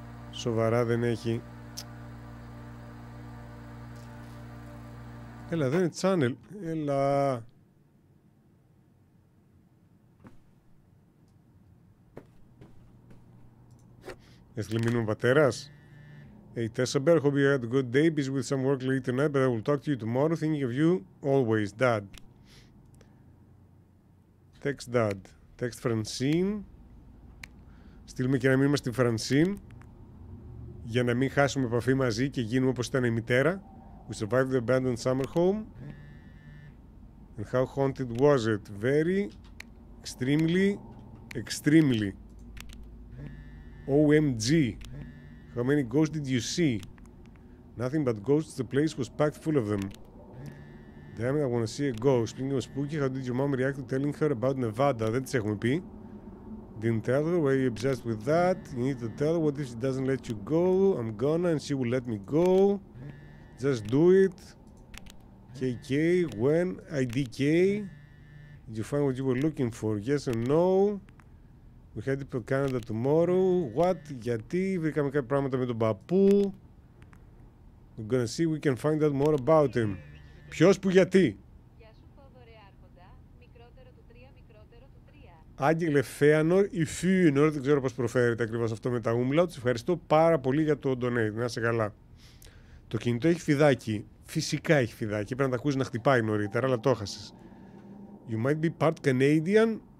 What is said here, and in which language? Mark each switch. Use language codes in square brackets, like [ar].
[el] Σοβαρά δεν έχει. Έλα, δεν είναι channel. Έλα. Έστειλε μήνυμα πατέρας. [en] Hey, Tessa Bear, hope you had a good day. Busy with some work late tonight, but I will talk to you tomorrow. Thinking of you always, Dad. Text Dad. Text Francine. [el] Στείλουμε και ένα μήνυμα στην Francine για να μην χάσουμε επαφή μαζί και γίνουμε όπως ήταν η μητέρα. [en] We survived the abandoned summer home. And how haunted was it? Very, extremely. OMG. How many ghosts did you see? Nothing but ghosts. The place was packed full of them. Damn it, I want to see a ghost. Speaking of spooky, how did your mom react to telling her about Nevada? [el] Δεν τις έχουμε πει. [en] Didn't tell her. Were you obsessed with that? You need to tell her. What if she doesn't let you go? I'm gonna and she will let me go. Just do it. KK. When? IDK. Did you find what you were looking for? Yes or no? We head to Canada tomorrow. What? [el] Γιατί? Βρήκαμε κάποια πράγματα με τον παππού. [en] We're gonna see we can find out more about him. [el] Ποιος που γιατί? Άγγελε Φέανορ ή Φίουνορ, δεν ξέρω πώς προφέρεται ακριβώς αυτό με τα umlauts. Ευχαριστώ πάρα πολύ για το donate. Να είσαι καλά. Το κινητό έχει φιδάκι. Φυσικά έχει φιδάκι. Πρέπει να τα ακούσεις να χτυπάει νωρίτερα, αλλά το έχασες. [en] You might be part Canadian.